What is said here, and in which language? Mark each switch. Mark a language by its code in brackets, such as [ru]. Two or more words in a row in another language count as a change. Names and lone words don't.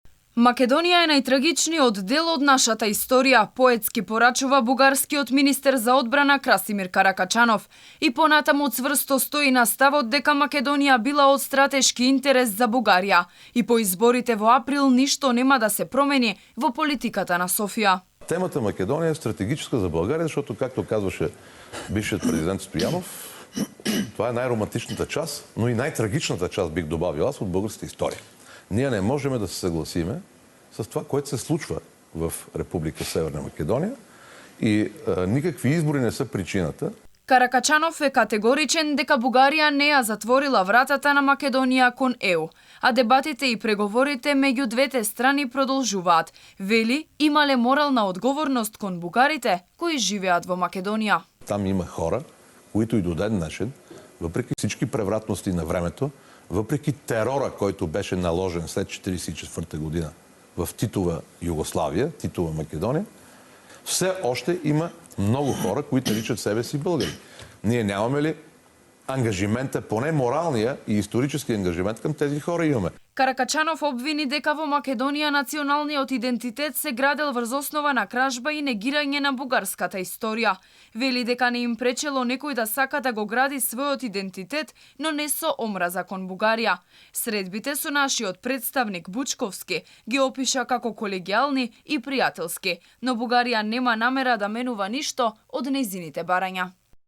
[mk] Македонија е најтрагичниот дел од нашата историја, поетски порачува бугарскиот министер за одбрана Красимир Каракачанов. И понатаму цврсто стои на ставот дека Македонија била од стратешки интерес за Бугарија. И по изборите во април ништо нема да се промени во политиката на Софија. [bg] Темата Македонија е стратегическа за България, защото, както казваше бившият президент Стоянов, това е най-романтичната част, но и най-трагичната част, бих добавил аз, от българската история. Ние не можем да се съгласиме с това, което се случва в Република Северна Македония и никакви избори не са причината. [mk] Каракачанов е категоричен дека Бугарија не ја затворила вратата на Македонија кон ЕУ, а дебатите и преговорите меѓу двете страни продолжуваат. Вели, имале морална одговорност кон бугарите кои живеат во Македонија. [bg] Там има хора, които и до ден днешен, въпреки всички превратности на времето, въпреки терора, който беше наложен след 1944 година в Титова Югославия, Титова Македония, все още има много хора, които наричат себе си българи. Ние нямаме ли ангажимента, поне моралния и исторически ангажимент към тези хора имаме? [mk] Каракачанов обвини дека во Македонија националниот идентитет се градел врз основа на кражба и негирање на бугарската историја. Вели дека не им пречело некој да сака да го гради својот идентитет, но не со омраза кон Бугарија. Средбите со нашиот представник Бучковски ги опиша како колегијални и пријателски, но Бугарија нема намера да менува ништо од нејзините барања.